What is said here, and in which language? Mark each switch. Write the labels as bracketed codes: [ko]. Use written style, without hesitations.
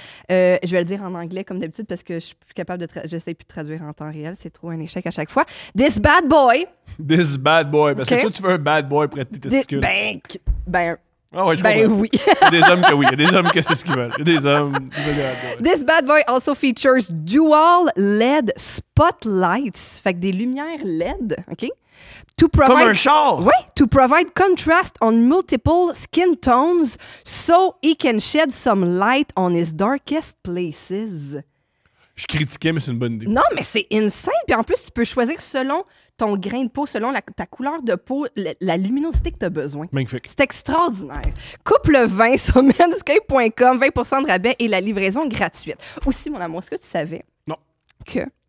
[fr] Je vais le dire en anglais comme d'habitude parce que je suis plus capable de j'essaie plus de traduire en temps réel. C'est trop un échec à chaque fois. [en] This bad boy. This bad boy. [fr] Parce que toi, tu veux un bad boy pour être tes testicules. Ah ouais, je comprends. Oui. Il y a des hommes que oui. Il y a des hommes que c'est ce qu'ils veulent. Il y a des hommes qui veulent des bad boys. [en] This bad boy also features dual LED spotlights. [fr] Fait que des lumières LED, OK? Comme un char! [en] Oui, to provide contrast on multiple skin tones so he can shed some light on his darkest places. [fr] Je critiquais, mais c'est une bonne idée. Non, mais c'est insane. Puis en plus, tu peux choisir selon ton grain de peau, selon ta couleur de peau, la luminosité que tu as besoin. Magnifique. C'est extraordinaire. Couple 20 sur manscape.com, 20% de rabais et la livraison gratuite. Aussi, mon amour, est-ce que tu savais que...